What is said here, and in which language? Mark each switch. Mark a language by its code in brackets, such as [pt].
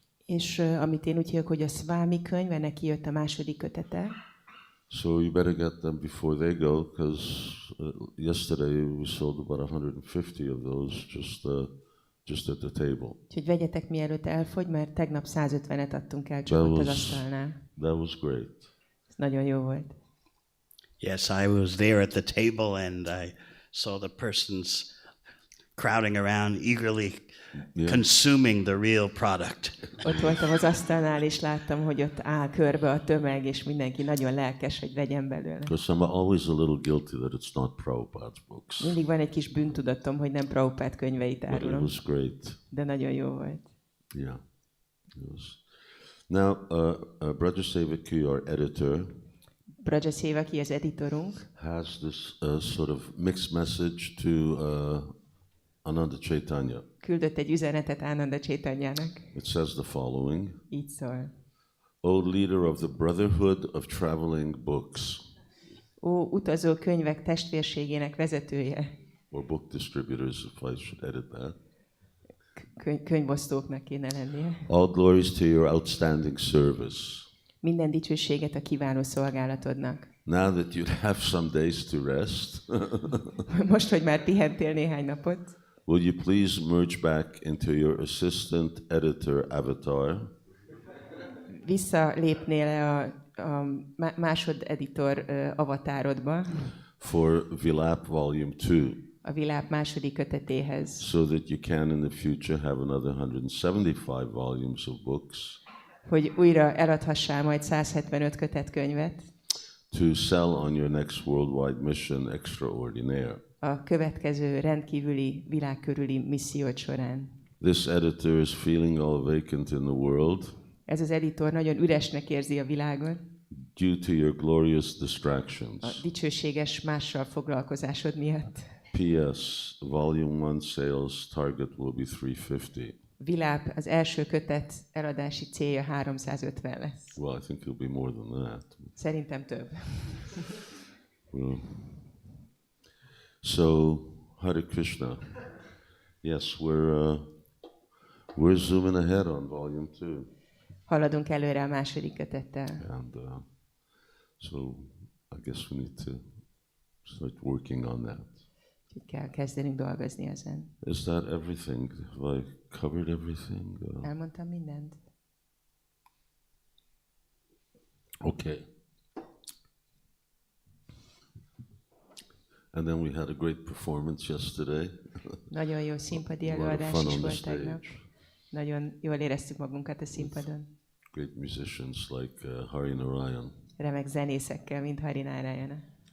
[hu] És amit én úgy hívok, hogy a Swami könyv, ennek kijött a második kötete. [en] So you better get them before they go, because yesterday we sold about 150 of those just at the table. [hu] Úgyhogy vegyetek mielőtt elfogy, mert tegnap 150-et adtunk el csak ott az asztalnál. [en] That was great. [hu] Ez nagyon jó volt. [en] Yes, I was there at the table and I saw the persons crowding around eagerly consuming the real product. [hu] Ott voltam az asztalnál, és láttam, hogy ott áll körbe a tömeg, és mindenki nagyon lelkes, hogy vegyen belőle. [en] Because I'm always a little guilty that it's not Prabhupada's books. [hu] Mindig van egy kis bűntudatom, hogy nem Prabhupád könyveit [en] But it [hu] árulom. [en] was great. [hu] De nagyon jó volt. [en] Yeah. It was. Now, Brother Sevaki, our editor, [hu] Braja Sevaki, az editorunk, [en] has this sort of mixed message to Ananda Caitanya. [hu] küldött egy üzenetet Ananda Caitanyának. [en] It says the following: [hu] Így szól. [en] O leader of the Brotherhood of Traveling Books, [hu] Ó, utazó könyvek testvérségének vezetője. [en] or book distributors, if I should edit that. [hu] Könyvosztóknak kéne lennie. [en] All glories to your outstanding service. [hu] Minden dicsőséget a kiváló szolgálatodnak. [en] Now that you have some days to rest, [hu] Most, hogy már pihentél néhány napot, [en] will you please merge back into your assistant editor avatar [hu] visszalépnél a másodeditor avatárodba, [en] for Vilap Volume 2, [hu] a Viláp második kötetéhez, [en] so that you can in the future have another 175 volumes of books [hu] hogy újra eladhassál majd 175 kötetkönyvet [en] to sell on your next worldwide mission extraordinaire. [hu] a következő rendkívüli világkörüli missziót során. [en] This editor is feeling all vacant in the world [hu] Ez az editor nagyon üresnek érzi a világot, [en] due to your glorious [hu] a [en] distractions. [hu] dicsőséges mással foglalkozásod miatt. [en] P.S. Volume 1 sales target will be 350. [hu] Viláp az első kötet eladási célja 350 lesz. [en] Well, I think it'll be more than that. [hu] Szerintem több. [en] Well, so, Hare Krishna. Yes, we're zooming ahead on Volume 2. [hu] Haladunk előre a második kötettel. [en] And so I guess we need to start working on that. [hu] Úgyhogy kell kezdenünk dolgozni ezen. [en] Is that everything? Have I covered everything? [hu] Elmondtam mindent? [en] Okay. And then we had a great performance yesterday. [hu] Nagyon jó színpadi [en] A lot of [hu] előadás [en] fun is on the [hu] volt tegnap. [en] stage. [hu] Nagyon jól éreztük magunkat a színpadon. [en] Great musicians like Hari Narayan. [hu] Remek zenészekkel, mint Hari Nárayana.